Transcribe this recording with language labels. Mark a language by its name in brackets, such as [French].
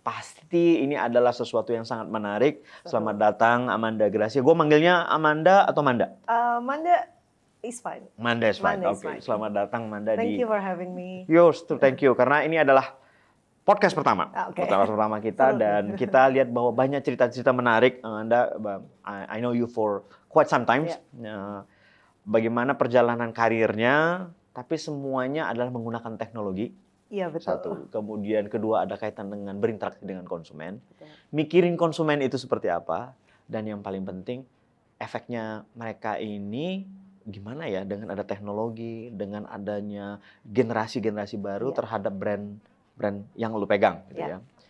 [Indonesian] Pasti ini adalah sesuatu yang sangat menarik. Selamat datang Amanda Gracia. Gue manggilnya Amanda atau Manda? [English] Manda is fine. Manda is fine. [Indonesian] Oke. Selamat datang Manda. [English] Thank you for having me. Yours too, thank you. [Indonesian] Karena ini adalah podcast pertama. Podcast pertama kita dan kita lihat bahwa banyak cerita-cerita menarik. [English] Anda, I know you for quite some times. Yeah. [Indonesian] Bagaimana perjalanan karirnya, tapi semuanya adalah menggunakan teknologi. Iya, betul. Satu. Kemudian kedua ada kaitan dengan berinteraksi dengan konsumen. Betul. Mikirin konsumen itu seperti apa. Dan yang paling penting, efeknya mereka ini gimana ya dengan ada teknologi, dengan adanya generasi-generasi baru terhadap brand yang lu pegang gitu ya.